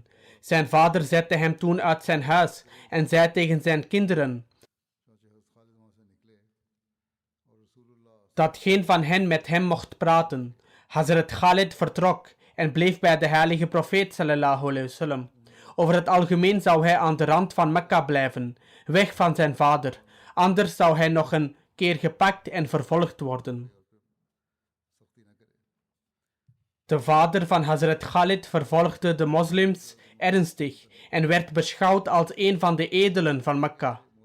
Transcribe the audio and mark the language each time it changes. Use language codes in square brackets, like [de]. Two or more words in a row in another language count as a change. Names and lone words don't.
[nl] Zijn vader zette hem toen uit zijn huis en zei tegen zijn kinderen dat geen van hen met hem mocht praten. Hazrat Khalid vertrok en bleef bij de heilige profeet [ar] صلى الله عليه وسلم. [nl] Over het algemeen zou hij aan de rand van Mekka blijven, weg van zijn vader. Anders zou hij nog een keer gepakt en vervolgd worden. De vader van Hazrat Khalid vervolgde de moslims ernstig en werd beschouwd als een van de edelen van Mekka.